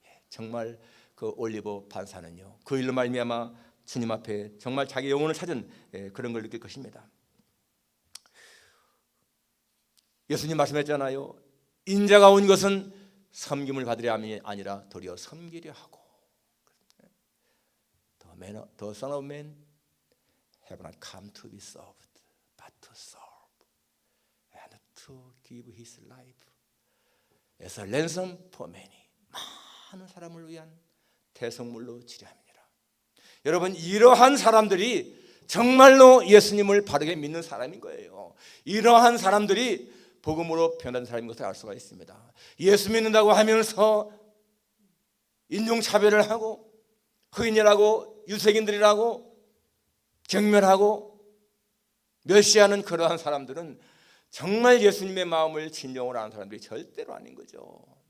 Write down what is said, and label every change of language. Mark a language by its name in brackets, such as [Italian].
[Korean] 정말 그 올리버 판사는요 그 일로 말미암아 주님 앞에 정말 자기 영혼을 찾은 그런 걸 느낄 것입니다. 예수님 말씀했잖아요. 인자가 온 것은 섬김을 받으려 함이 아니라 도리어 섬기려 하고. [English] The Son of Man have not come to be served, but to serve and to give His life as a ransom for many. [Korean] 많은 사람을 위한 대성물로 치료합니다. 여러분 이러한 사람들이 정말로 예수님을 바르게 믿는 사람인 거예요. 이러한 사람들이 복음으로 변한 사람인 것을 알 수가 있습니다. 예수 믿는다고 하면서 인종차별을 하고 흑인이라고 유색인들이라고 경멸하고 멸시하는 그러한 사람들은 정말 예수님의 마음을 진정으로 아는 사람들이 절대로 아닌 거죠.